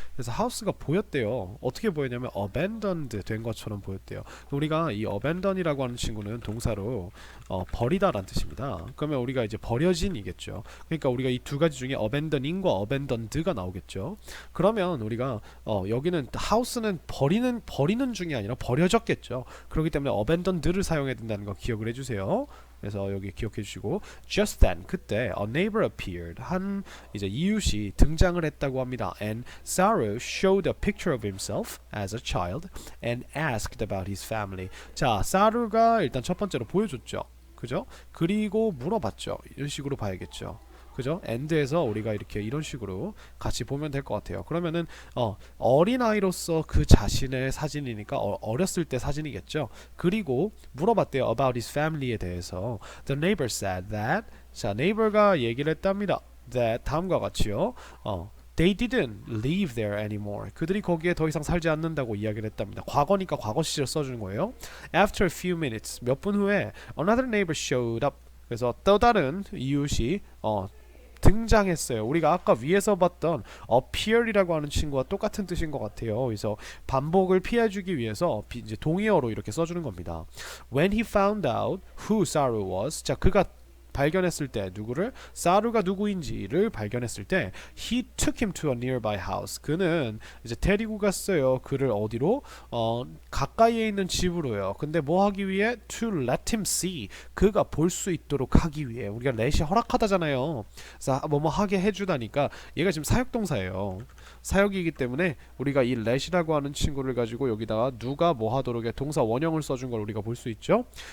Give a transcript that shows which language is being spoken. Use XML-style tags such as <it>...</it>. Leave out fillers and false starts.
<ko>그래서 house가 보였대요. 어떻게 보였냐면 abandoned 된 것처럼 보였대요. 우리가 이 abandon이라고 하는 친구는 동사로 버리다라는 뜻입니다. 그러면 우리가 이제 버려진이겠죠. 그러니까 우리가 이 두 가지 중에 abandoning과 abandoned가 나오겠죠. 그러면 우리가 여기는 house는 버리는 중이 아니라 버려졌겠죠. 그렇기 때문에 abandoned를 사용해야 된다는 거 기억을 해주세요. 그래서 여기 기억해 주시고 just then 그때</ko> <en>a neighbor appeared</en> <ko>한 이제 이웃이 등장을 했다고 합니다.</ko> <en>and Saru showed a picture of himself as a child and asked about his family.</en> <ko>자, 사루가 일단 첫 번째로 보여줬죠. 그죠? 그리고 물어봤죠. 이런 식으로 봐야겠죠. 그죠? end에서 우리가 이렇게 이런 식으로 같이 보면 될 것 같아요. 그러면은 어린아이로서 그 자신의 사진이니까 어렸을 때 사진이겠죠. 그리고 물어봤대요.</ko> <en>about his family</en> <ko>에 대해서.</ko> <en>The neighbor said that.</en> <ko>자, neighbor가 얘기를 했답니다. that 다음과 같이요.</ko> <en>They didn't live there anymore.</en> <ko>그들이 거기에 더 이상 살지 않는다고 이야기를 했답니다. 과거니까 과거 시절 써주는 거예요.</ko> <en>After a few minutes,</en> <ko>몇 분 후에</ko> <en>another neighbor showed up.</en> <ko>그래서 또 다른 이웃이 등장했어요. 우리가 아까 위에서 봤던 appear이라고 하는 친구와 똑같은 뜻인 것 같아요. 그래서 반복을 피해주기 위해서 이제 동의어로 이렇게 써주는 겁니다.</ko> <en>When he found out who Saru was,</en> <ko>자 그가 발견했을 때</ko> <en>누구를 사루가 누구인지를 발견했을 때 he took him to a nearby house.</en> <ko>그는 이제 데리고 갔어요. 그를 어디로? 가까이에 있는 집으로요. 근데 뭐 하기 위해?</ko> <en>To let him see.</en> <ko>그가 볼 수 있도록 하기 위해. 우리가 let이 허락하다잖아요. 그래서 뭐뭐 하게 해주다니까 얘가 지금 사역동사예요. 사역이기 때문에 우리가 이 let이라고 하는 친구를 가지고 여기다가 누가 뭐 하도록에 동사 원형을 써준 걸 우리가 볼 수 있죠.</ko>